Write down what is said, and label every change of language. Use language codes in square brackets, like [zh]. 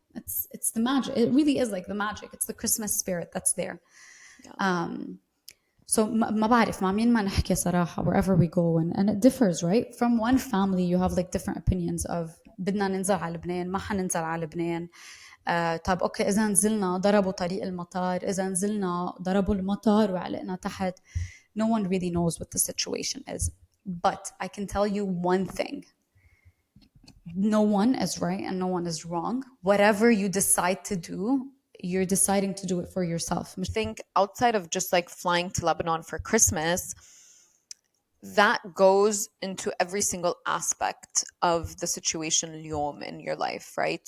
[en] It's the magic. It really is like the magic. It's the Christmas spirit that's there. Yeah. So [ar] ما بعرف مع مين ما نحكي صراحة [en] wherever we go, and it differs, right? From one family you have like different opinions of [ar] بدنا ننزل على لبنان [en] ما حننزل على لبنان. [ar] طب اوكي اذا نزلنا ضربوا طريق المطار، اذا نزلنا ضربوا المطار وعلقنا تحت. [en] No one really knows what the situation is. But I can tell you one thing. No one is right and no one is wrong. Whatever you decide to do, you're deciding to do it for yourself. Think outside of just like flying to Lebanon for Christmas, that goes into every single aspect of the situation اليوم in your life, right?